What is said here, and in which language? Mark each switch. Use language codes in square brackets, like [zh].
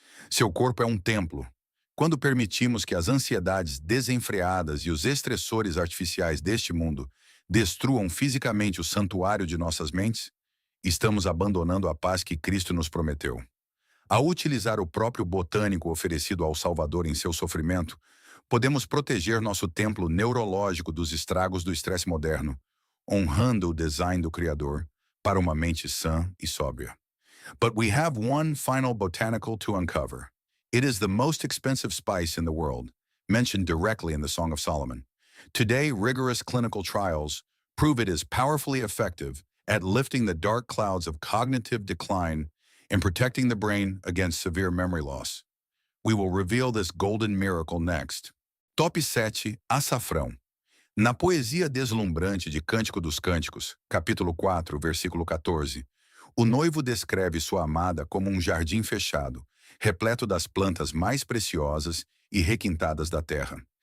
[pt] Seu corpo é um templo. Quando permitimos que as ansiedades desenfreadas e os estressores artificiais deste mundo destruam fisicamente o santuário de nossas mentes, estamos abandonando a paz que Cristo nos prometeu. Ao utilizar o próprio botânico oferecido ao Salvador em seu sofrimento, podemos proteger nosso templo neurológico dos estragos do estresse moderno, honrando o design do Criador para uma mente sã e sóbria. [en] But we have one final botanical to uncover. It is the most expensive spice in the world, mentioned directly in the Song of Solomon. Today, rigorous clinical trials prove it is powerfully effective at lifting the dark clouds of cognitive decline and protecting the brain against severe memory loss. We will reveal this golden miracle next. Top 7. Açafrão. [pt] Na poesia deslumbrante de Cântico dos Cânticos, capítulo 4, versículo 14, o noivo descreve sua amada como um jardim fechado, repleto das plantas mais preciosas e requintadas da terra.